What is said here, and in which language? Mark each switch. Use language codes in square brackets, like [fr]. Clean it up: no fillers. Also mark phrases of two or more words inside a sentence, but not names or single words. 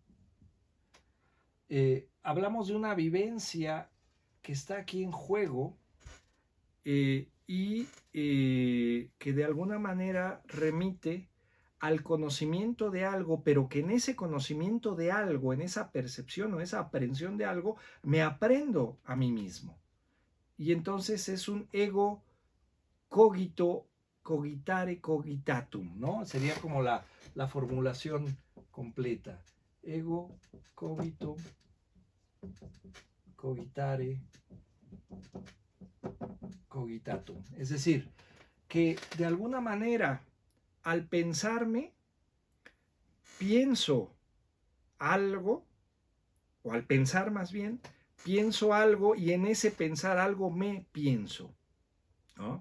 [es] Hablamos de una vivencia que está aquí en juego y que de alguna manera remite al conocimiento de algo, pero que en ese conocimiento de algo, en esa percepción o esa aprehensión de algo, me aprendo a mí mismo. Y entonces es un [la] ego cogito, cogitare, cogitatum, [es] ¿no? Sería como la formulación completa. [la] Ego, cogito, cogitare, cogitatum. [es] Es decir, que de alguna manera al pensarme, pienso algo, o al pensar más bien, pienso algo y en ese pensar algo me pienso, ¿no?